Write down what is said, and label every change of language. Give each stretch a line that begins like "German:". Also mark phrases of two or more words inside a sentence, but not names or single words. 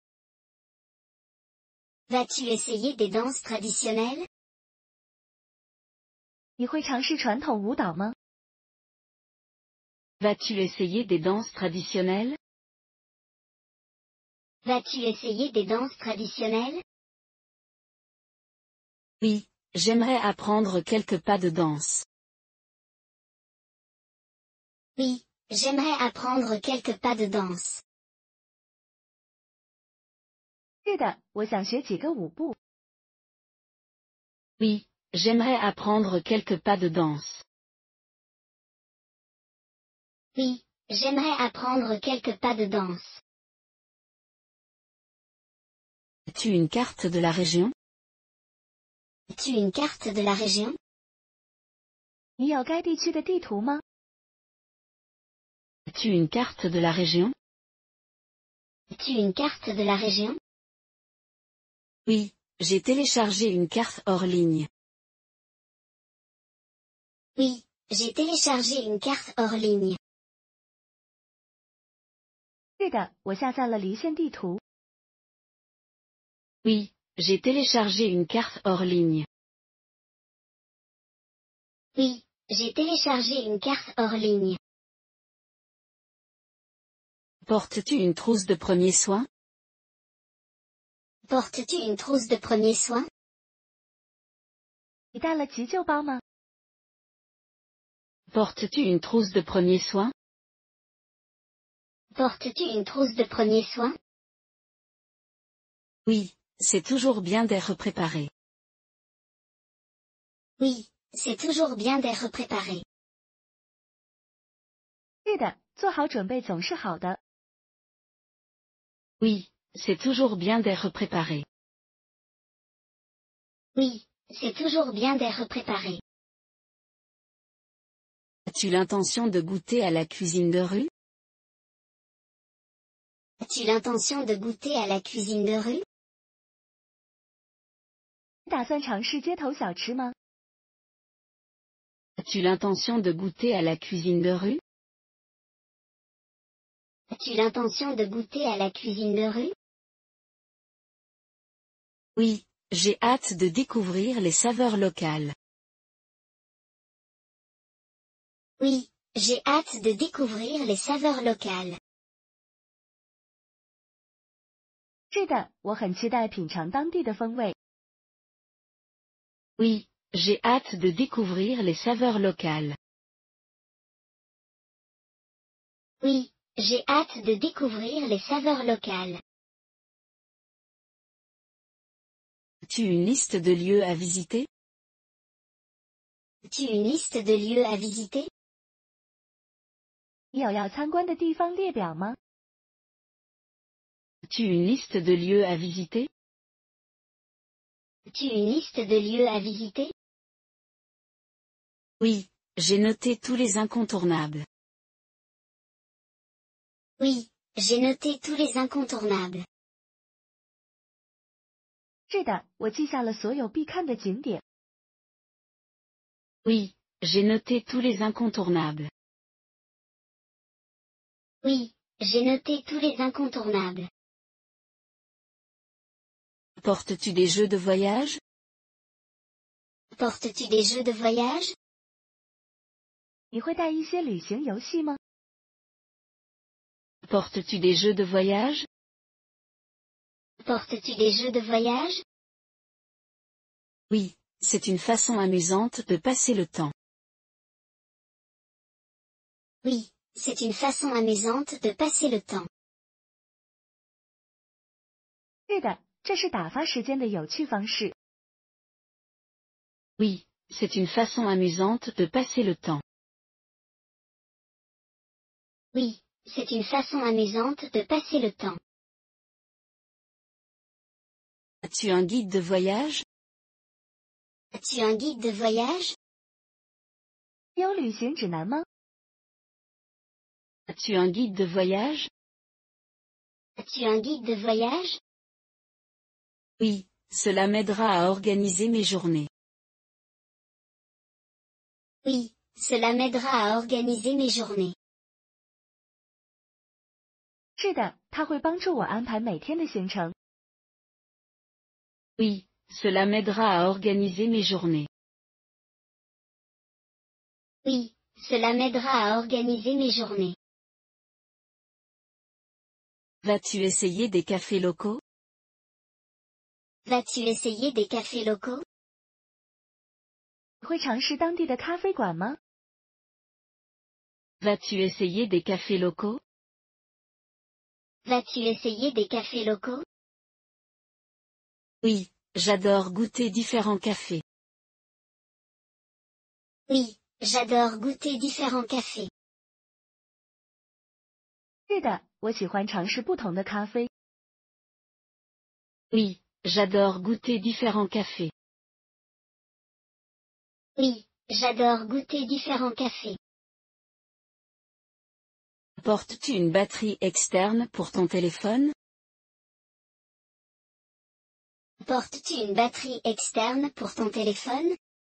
French: Vas-tu essayer des danses traditionnelles?
Chinese: 你会尝试传统舞蹈吗？
French: Vas-tu essayer des danses traditionnelles? Vas-tu essayer des danses traditionnelles? Oui, j'aimerais apprendre quelques pas de danse. Oui, j'aimerais apprendre quelques pas de danse.
Chinese: 是的，我想学几个舞步。
French: Oui, j'aimerais apprendre quelques pas de danse. Oui, j'aimerais apprendre quelques pas de danse. As-tu une carte de la région? As-tu une carte de la région?
Chinese: 你有该地区的地图吗？
French: As-tu une carte de la région? As-tu une carte de la région? Oui, j'ai téléchargé une carte hors ligne. Oui, j'ai téléchargé une carte hors ligne.
Chinese: 是的，我下载了离线地图。
French: Oui, j'ai téléchargé une carte hors ligne. Oui, j'ai téléchargé une carte hors ligne. Portes-tu une trousse de premiers soins? Portes-tu une trousse de premiers soins?
Chinese: 你带了急救包吗？
French: Portes-tu une trousse de premiers soins? Portes-tu une trousse de premiers soins? Oui, c'est toujours bien d'être préparé. Oui, c'est toujours bien d'être préparé.
Chinese: 是的，做好准备总是好的。
French: Oui, c'est toujours bien d'être préparé. Oui, c'est toujours bien d'être préparé. As-tu l'intention de goûter à la cuisine de rue? As-tu l'intention de goûter à la cuisine de rue?
Chinese: 你打算尝试街头小吃吗？
French: As-tu l'intention de goûter à la cuisine de rue? As-tu l'intention de goûter à la cuisine de rue? Oui, j'ai hâte de découvrir les saveurs locales. Oui, j'ai hâte de découvrir les saveurs locales.
Chinese: 是的，我很期待品尝当地的风味。
French: Oui, j'ai hâte de découvrir les saveurs locales. Oui, j'ai hâte de découvrir les saveurs locales. As-tu une liste de lieux à visiter? As-tu une liste de lieux à visiter?
Chinese: 你有要参观的地方列表吗？
French: As-tu une liste de lieux à visiter? As-tu une liste de lieux à visiter? Oui, j'ai noté tous les incontournables. Oui, j'ai noté tous les incontournables.
Chinese: 是的，我记下了所有必看的景点。
French: Oui, j'ai noté tous les incontournables. Oui, j'ai noté tous les incontournables. Portes-tu des jeux de voyage? Portes-tu des jeux de voyage?
Chinese: 你会带一些旅行游戏吗？
French: Portes-tu des jeux de voyage? Portes-tu des jeux de voyage? Oui, c'est une façon amusante de passer le temps. Oui, c'est une façon amusante de passer le temps.
Chinese: 是的，这是打发时间的有趣方式。
French: Oui, c'est une façon amusante de passer le temps. Oui, c'est une façon amusante de passer le temps. As-tu un guide de voyage? As-tu un guide de voyage?
Chinese: 你有旅行指南吗？
French: As-tu un guide de voyage? As-tu un guide de voyage? Oui, cela m'aidera à organiser mes journées. Oui, cela m'aidera à organiser mes journées.
Chinese: 是的，它会帮助我安排每天的行程。
French: Oui, cela m'aidera à organiser mes journées. Oui, cela m'aidera à organiser mes journées. Vas-tu essayer des cafés locaux? Vas-tu essayer des cafés locaux?
Chinese: 你会尝试当地的咖啡馆吗？
French: Vas-tu essayer des cafés locaux? Vas-tu essayer des cafés locaux? Oui, j'adore goûter différents cafés. Oui, j'adore goûter différents cafés.
Chinese: 是的，我喜欢尝试不同的咖啡。
French: Oui, j'adore goûter différents cafés. Oui, j'adore goûter différents cafés. Portes-tu une batterie externe pour ton téléphone? Portes-tu une batterie externe pour ton téléphone?